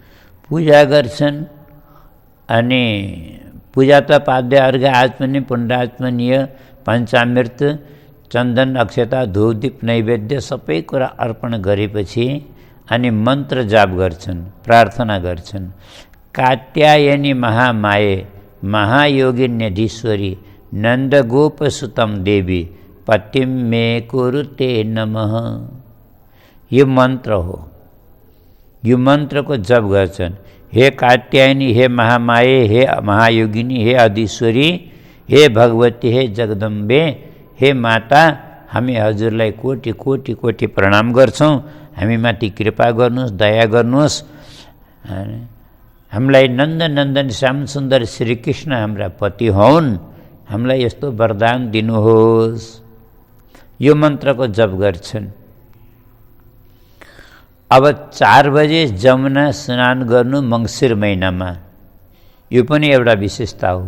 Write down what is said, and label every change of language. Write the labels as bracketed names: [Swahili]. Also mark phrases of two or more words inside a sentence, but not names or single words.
[Nepali] अनि पूजा त पाद्य अर्घ आचमनीय पुण्डाचमनीय पञ्चामृत चन्दन अक्षता धूपदीप नैवेद्य सबै कुरा अर्पण गरेपछि अनि मन्त्र जाप गर्छन्, प्रार्थना गर्छन्। [Sanskrit] कात्यायनी महामाये महायोगिन्यधीश्वरी नन्दगोपसुतं देवी पतिं मे कुरुते नमः। [Nepali] यो मन्त्र हो। यो मन्त्रको जप गर्छन्। हे कात्यायनी, हे महामाये, हे महायोगिनी, हे अधीश्वरी, हे भगवती, हे जगदम्बे, हे माता, हामी हजुरलाई कोटि कोटि कोटि प्रणाम गर्छौँ। हामीमाथि कृपा गर्नुहोस्, दया गर्नुहोस्। हामीलाई नन्दनन्दन श्याम सुन्दर श्रीकृष्ण हाम्रा पति हुन्, हामीलाई यस्तो वरदान दिनुहोस्। यो मन्त्रको जप गर्छन्। अब 4 बजे जमुना स्नान गर्नु मङ्सिर महिनामा, यो पनि एउटा विशेषता हो।